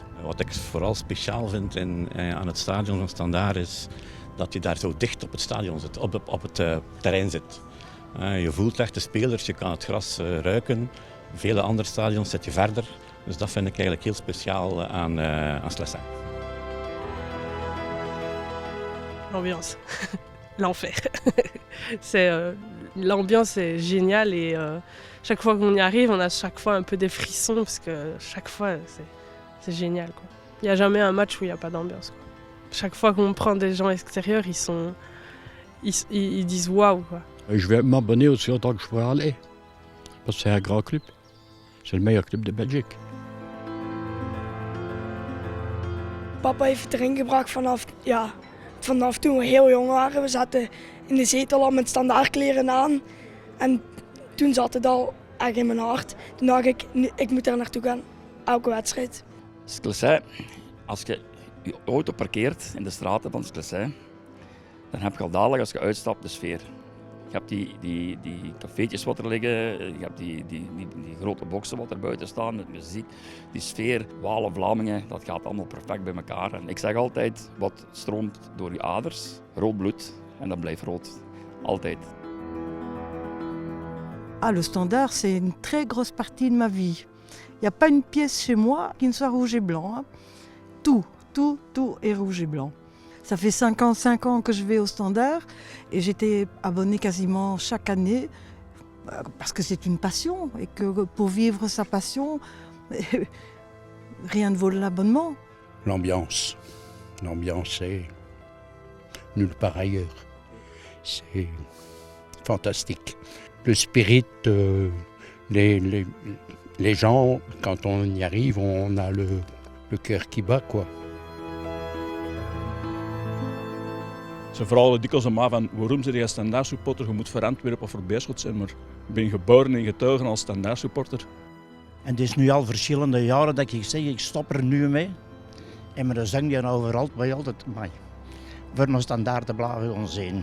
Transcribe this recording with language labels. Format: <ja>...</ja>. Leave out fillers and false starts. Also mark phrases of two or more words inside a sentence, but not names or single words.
<nl>Wat ik vooral speciaal vind aan het stadion van Standaard is dat je daar zo dicht op het stadion zit, op het terrein zit. Je voelt echt de spelers, je kan het gras ruiken. Vele andere stadions zit je verder. Dus dat vind ik eigenlijk heel speciaal aan Sclessin.</nl> <fr>L'ambiance, l'enfer. L'ambiance est géniale et chaque fois qu'on y arrive, on a chaque fois un peu des frissons parce que chaque fois c'est génial, quoi. Il n'y a jamais un match où il n'y a pas d'ambiance, quoi. Chaque fois qu'on prend des gens extérieurs, ils disent waouh, quoi. Je vais m'abonner aussi autant que je pourrais aller. Parce que c'est un grand club. C'est le meilleur club de Belgique.</fr> <nl>Papa heeft erin gebracht vanaf toen we heel jong waren. We zaten in de zetel al met standaardkleren aan. En toen zat het al echt in mijn hart. Toen dacht ik moet er naartoe gaan, elke wedstrijd. Sclessin, als je je auto parkeert in de straten van Sclessin, dan heb je al dadelijk als je uitstapt de sfeer. Je hebt die cafeetjes wat er liggen, je hebt die grote boksen wat er buiten staan met muziek. Die sfeer, Walen, Vlamingen, dat gaat allemaal perfect bij elkaar. En ik zeg altijd, wat stroomt door je aders, rood bloed, en dat blijft rood. Altijd.</nl> <fr>Ah, le Standard, c'est une très grosse partie de ma vie. Il n'y a pas une pièce chez moi qui ne soit rouge et blanc, hein. Tout est rouge et blanc. Ça fait 5 ans que je vais au Standard et j'étais abonnée quasiment chaque année parce que c'est une passion et que pour vivre sa passion, rien ne vaut l'abonnement. L'ambiance, c'est nulle part ailleurs. C'est fantastique. Le spirit, les gens, quand on y arrive, on a le cœur qui bat, quoi.</fr> <nl>Ze vragen dikwijls aan mij van waarom ben je Standaard supporter? Je moet voor Antwerpen of voor Beerschot zijn, maar ik ben geboren en getogen als Standaard supporter. En het is nu al verschillende jaren dat ik zeg, ik stop er nu mee. En maar dan zang je overal bij altijd, maar voor een Standaard te blijven onzin.</nl>